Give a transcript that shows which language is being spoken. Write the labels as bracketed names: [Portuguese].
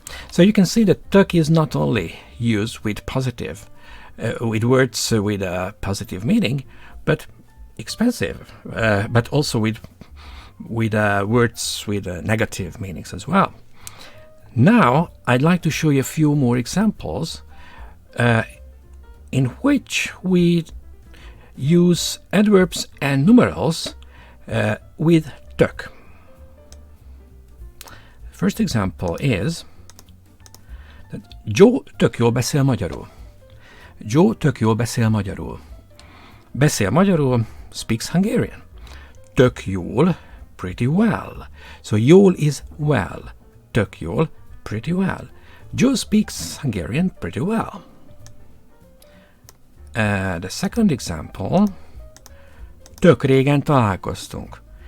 [English] So you can see that tök is not only used with positive, with words with a positive meaning, but expensive, but also with words with negative meanings as well. Now I'd like to show you a few more examples in which we use adverbs and numerals with tök. First example is that [Hungarian] Joe tök jól beszél magyarul. Joe tök jól beszél magyarul. Beszél magyarul, [English] speaks Hungarian. [Hungarian] Tök jól, [English] pretty well. So jól is well. [Hungarian] Tök jól, [English] pretty well. Joe speaks Hungarian pretty well. The second example, [Hungarian] tök régen találkoztunk.